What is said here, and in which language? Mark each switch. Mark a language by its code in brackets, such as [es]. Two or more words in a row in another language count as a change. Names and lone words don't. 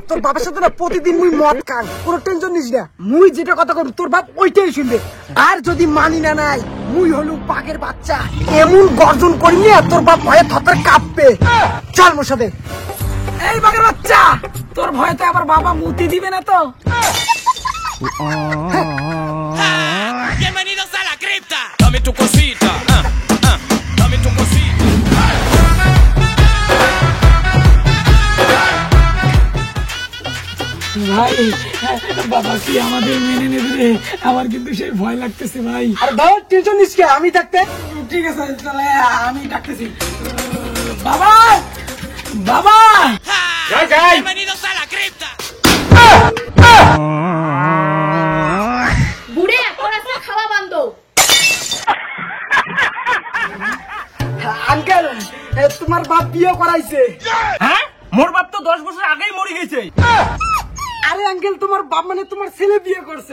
[bn] তোর বাবার সাথে না প্রতিদিন মুই মদ খান, কোনো টেনশন নিস না। মুই যেটা কথা করব তোর বাপ ওইটাই শুনবে। আর যদি মানি না নাই, মুই হলু বাঘের বাচ্চা, এমন গর্জন করি না তোর বাপ ভয়ে থরথর কাঁপবে। চল মোর সাথে। এই বাঘের বাচ্চা, তোর ভয়তে আবার বাবা মুতি দিবে না তো? [es] Bienvenidos a la cripta. Dame tu cosita, dame tu cosita. [bn] ভাই বাবা কি আমাদের মেনে নেবে রে? আমার কিন্তু সেই ভয় লাগতেছে ভাই। আর ধর টেনশন নিস কে, আমি থাকতে। ঠিক আছে তাহলে আমি ডাকতেছি। বাবা বাবা [es] Bienvenidos a la cripta. [bn] বুড়ে পড়াশোনা খাওয়া বন্ধ। আঙ্কেল তোমার বাপ বিয়ে করাইছে। হ্যাঁ, মোর বাপ তো 10 বছর আগেই মরে গেছে। আরে আঙ্কেল তোমার বাপ মানে তোমার ছেলে বিয়ে করছে।